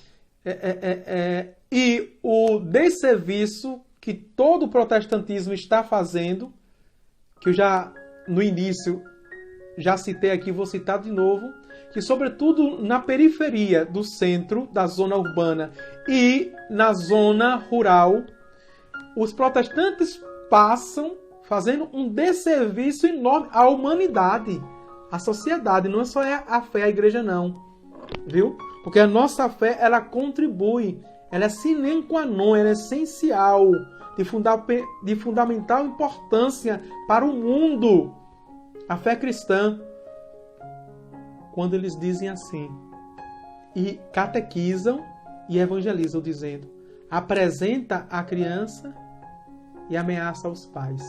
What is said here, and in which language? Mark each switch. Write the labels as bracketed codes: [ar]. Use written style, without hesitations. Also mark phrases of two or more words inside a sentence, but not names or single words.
[pt] E o desserviço que todo o protestantismo está fazendo, que eu já no início já citei aqui, vou citar de novo, que sobretudo na periferia do centro, da zona urbana e na zona rural, os protestantes passam fazendo um desserviço enorme à humanidade, à sociedade. Não é só a fé, a igreja não, viu? Porque a nossa fé, ela contribui, ela é [la] sine qua non, [pt] ela é essencial, de fundamental importância para o mundo. A fé cristã, quando eles dizem assim, e catequizam e evangelizam, dizendo, apresenta a criança e ameaça os pais.